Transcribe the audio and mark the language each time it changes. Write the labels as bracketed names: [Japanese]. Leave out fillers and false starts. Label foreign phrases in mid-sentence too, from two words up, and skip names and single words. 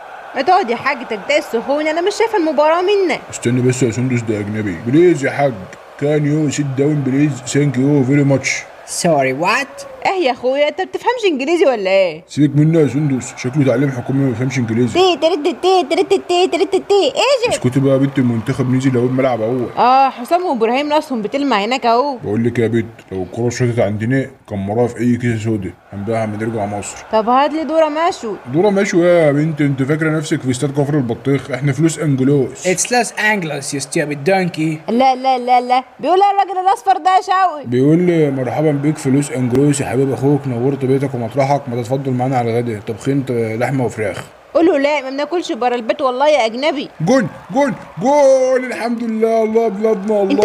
[Arabic] ما تقعد يا حاج تجدق السخونه، انا مش شايفه المباراه منك. استنى بس يا سندس، ده اجنبي. بليز يا حاج، [English] can you sit down please, thank you very much. Sorry, what? [Arabic] ايه يا اخويا، انت بتفهمش انجليزي ولا ايه؟ سيبك منه يا سندس، شكله تعليم حكومي ما بيفهمش انجليزي. تي ترت تي ترت تي ترت تي ايجيبت. اسكتي بقى يا بنت، المنتخب نزل اهو الملعب اهو. حسام وابراهيم راسهم بتلمع هناك اهو. بقول لك يا بنت، لو الكوره شاطت عندنا كان مراها في اي كيسه سودا هنبيعها لما نرجع مصر. طب هات لي دوره مشوي. دوره مشوي ايه يا بنت؟ انت فاكره نفسك في استاد كفر البطيخ؟ احنا فلوس انجلوس. [English] It's Los Angeles, you stupid donkey. [Arabic] لا لا لا لا، بيقول الراجل الاصفر ده يا شوقي. بيقول لي مرحبا بيك في لوس انجلوس يا حبيب اخوك، نورت بيتك ومطرحك، ما تتفضل معانا على الغدا، طبخين لحمه وفراخ. قول له لا، ما بناكلش بره البيت والله يا اجنبي. جون جون جون، الحمد لله، الله بلادنا الله.